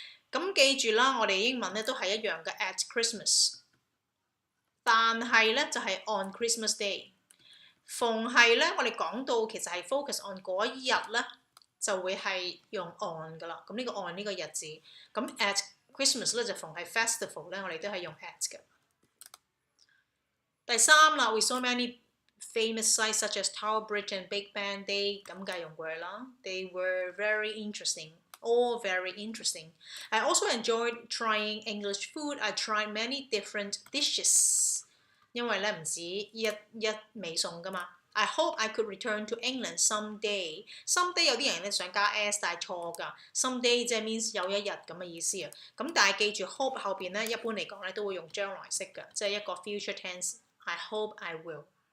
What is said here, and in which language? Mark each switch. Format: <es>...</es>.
<yue>咁記住啦，我哋英文咧都係一樣嘅</yue> <en>at Christmas，</en> <yue>但係咧就係</yue> <en>on Christmas Day。</en> <yue>逢係咧我哋講到其實係 focus on 嗰一日咧，就會係用 on 噶啦。咁呢個 on 呢個日子，咁</yue> <en>at Christmas</en> <yue>咧就逢係 festival 咧，我哋都係用 at 嘅。第3啦</yue> <en>，we saw many famous sites such as Tower Bridge and Big Ben。 They</en> <yue>咁梗係用</yue> <en>were 啦 ，they were very interesting, all very interesting. I also enjoyed trying English food. I tried many different dishes。</en> <yue>因為咧唔止一味餸噶嘛。</yue> <en>I hope I could return to England someday。</en> <yue>someday 有啲人咧想加 s， 但係錯㗎。someday 即係 means 有一日咁嘅意思啊。咁但係記住 hope 後邊咧一般嚟講咧都會用將來式㗎，即係一個 future tense。</yue> <en>I hope I will。</en>